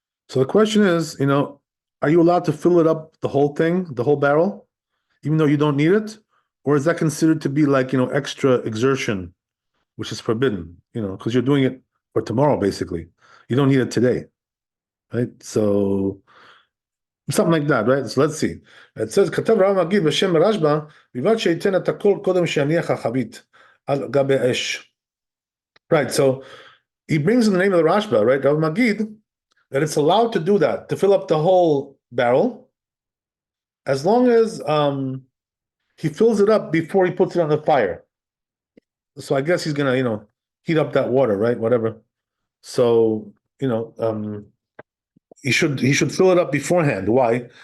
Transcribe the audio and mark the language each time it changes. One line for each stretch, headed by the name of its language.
English: So the question is, are you allowed to fill it up, the whole thing, the whole barrel, even though you don't need it? Or is that considered to be like, extra exertion, which is forbidden, because you're doing it for tomorrow, basically. You don't need it today, right? So something like that, right? So let's see. It says,
Hebrew: כתב רב מגיד בשם רשב"א, בלבד שייתן את הכל קודם שיניח החבית על גבי אש.
English: Right, so he brings in the name of the Rashba, right, Rav Magid, that it's allowed to do that, to fill up the whole barrel, as long as he fills it up before he puts it on the fire. So I guess he's gonna, heat up that water, right? Whatever. So, he should fill it up beforehand. Why?